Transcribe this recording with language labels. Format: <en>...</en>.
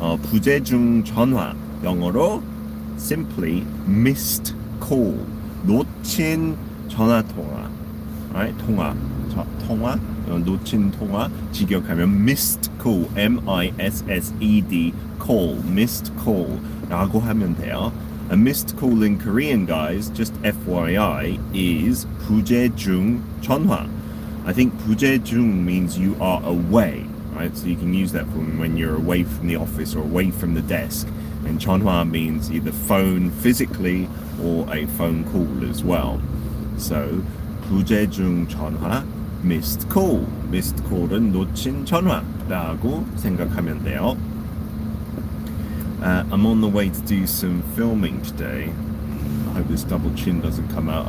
<ko>부재중 전화, 영어로</ko> <en>simply missed call,</en> <ko>놓친 전화 통화, right? 통화, 놓친 통화, 직역하면 missed call, M-I-S-S-E-D, call, missed call 라고 하면 돼요.</ko> <en>A missed call in Korean, guys, just FYI, is 부재중 전화. I think 부재중 means you are away, right? So you can use that for when you're away from the office or away from the desk. And 전화 means either phone physically or a phone call as well. So 부재중 전화 missed call.</en> <ko>missed call은 놓친 전화라고 생각하면 돼요.</ko> <en>I'm on the way to do some filming today. I hope this double chin doesn't come out.</en>